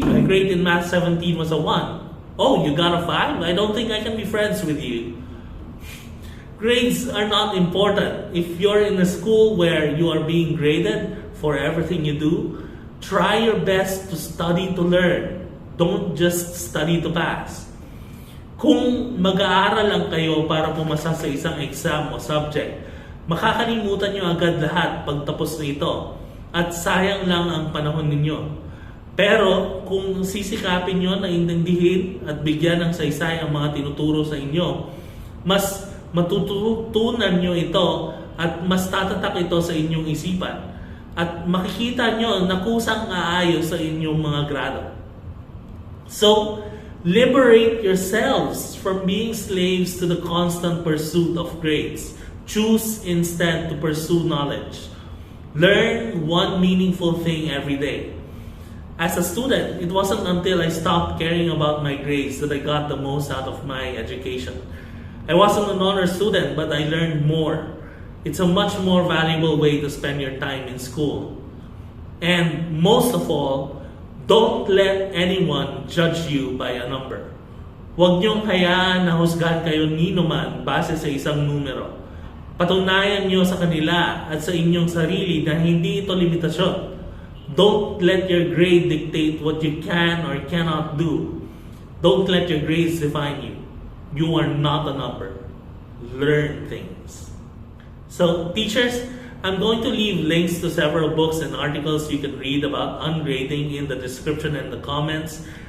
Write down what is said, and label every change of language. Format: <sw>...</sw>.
<en>My grade in Math 17 was a 1. Oh, you got a 5? I don't think I can be friends with you." Grades are not important. If you're in a school where you are being graded for everything you do, try your best to study to learn. Don't just study to pass.</en> <tl>Kung mag-aaral lang kayo para pumasa sa isang exam o subject, makakalimutan nyo agad lahat pagtapos nito at sayang lang ang panahon ninyo. Pero kung sisikapin nyo na intindihin at bigyan ng saysay ang mga tinuturo sa inyo, mas matututunan nyo ito at mas tatatak ito sa inyong isipan at makikita nyo na kusang aayos sa inyong mga grado.</tl> <en>So, liberate yourselves from being slaves to the constant pursuit of grades. Choose instead to pursue knowledge. Learn one meaningful thing every day. As a student, it wasn't until I stopped caring about my grades that I got the most out of my education. I wasn't an honor student, but I learned more. It's a much more valuable way to spend your time in school. And most of all, don't let anyone judge you by a number.</en> <tl>Huwag niyong hayaan na husgahan kayo nino man base sa isang numero. Patunayan niyo sa kanila at sa inyong sarili na hindi ito limitasyon.</tl> <en>Don't let your grade dictate what you can or cannot do. Don't let your grades define you. You are not a number. Learn things. So, teachers, I'm going to leave links to several books and articles you can read about ungrading in the description and the comments.</en>